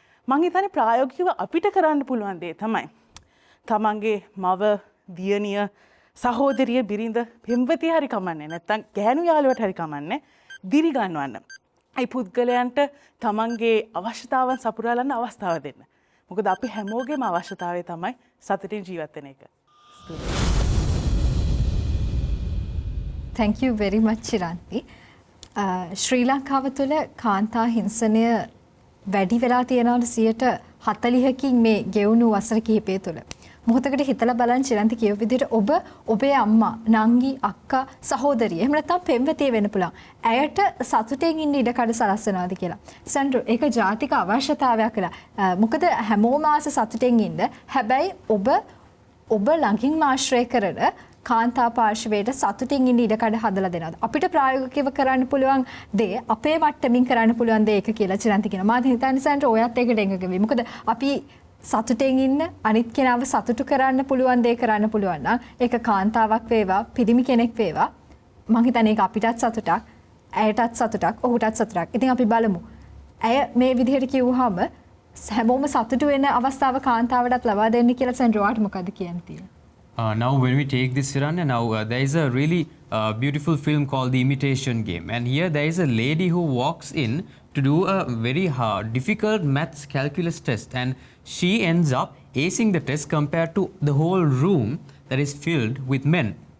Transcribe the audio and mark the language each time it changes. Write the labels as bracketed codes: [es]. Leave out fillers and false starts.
[si] මං හිතන්නේ ප්‍රායෝගිකව අපිට කරන්න පුළුවන් දේ තමයි තමන්ගේ මව, දියණිය, සහෝදරිය, බිරිඳ, පෙම්වතිය හරි කමන්නේ නැත්නම් ගෑනු යාළුවට හරි කමන්නේ දිරිගන්වන්න. ඒ පුද්ගලයන්ට තමන්ගේ අවශ්‍යතාවන් සපුරාලන්න අවස්ථාව දෙන්න. මොකද අපි හැමෝගේම අවශ්‍යතාවය තමයි සතුටින් ජීවත් වෙන එක. [en] Thank you very much Chiranthi. [si] ශ්‍රී ලංකාව තුළ කාන්තා හිංසනය වැඩි වෙලා තියෙනවලු 40%කින් මේ ගෙවුණු වසර කිහිපය තුළ. මොහොතකට හිතලා බලන්න චිරන්ති කියව විදිහට ඔබ ඔබේ අම්මා, නංගි, අක්කා, සහෝදරිය එහෙම නැත්නම් පෙම්වතිය වෙන්න පුළුවන්. ඇයට සතුටෙන් ඉන්න ඉඩ කඩ සලස්වනවාද කියලා. සැන්ඩ්‍රෝ ඒක ජාතික අවශ්‍යතාවයක් කියලා. මොකද හැමෝම ආස සතුටෙන් ඉන්න. හැබැයි ඔබ ළඟින් ආශ්‍රය කරන කාන්තා පාර්ශවයට සතුටින් ඉන්න ඉඩකඩ හදලා දෙනවා. අපිට ප්‍රායෝගිකව කරන්න පුළුවන් දේ අපේ මට්ටමින් කරන්න පුළුවන් දේ ඒක කියලා චිරන්ති කියනවා. මාත් හිතන්නේ සැන්ඩ්‍රෝ ඔයත් ඒකට එකඟ වෙයි. මොකද අපි සතුටෙන් ඉන්න අනිත් කෙනාව සතුටු කරන්න පුළුවන් දේ කරන්න පුළුවන් නම් ඒක කාන්තාවක් වේවා, පිරිමි කෙනෙක් වේවා, මං හිතන්නේ ඒක අපිටත් සතුටක්, ඇයටත් සතුටක්, ඔහුටත් සතුටක්. ඉතින් අපි බලමු. ඇය මේ විදිහට කිව්වහම හැමෝම සතුටු වෙන අවස්ථාව කාන්තාවටත් ලබා දෙන්න කියලා සැන්ඩ්‍රෝට මොකද කියන්න තියෙන්නේ? [en] Now, when we take this, Shiranya, now there is a really beautiful film called The Imitation Game. And here there is a lady who walks in to do a very difficult maths calculus test. And she ends up acing the test compared to the whole room that is filled with men.